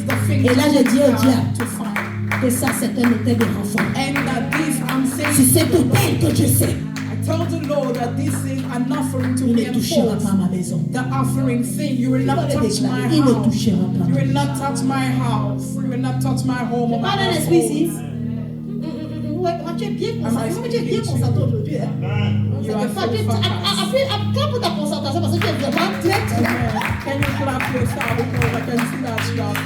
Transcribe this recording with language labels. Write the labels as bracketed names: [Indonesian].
[French] Et là, je dis au diable que ça, c'est un hôtel de renfort. C'est cet hôtel que je sais. [English] Tell the Lord that this is an offering to reinforce the offering thing. You will not touch my house. You will not touch my house. You will not touch my home or my household. [French] Tu es bien concentré aujourd'hui. Appuie pour ta concentration parce que tu es vraiment très. [English] Can you clap yourself because I can see that you are.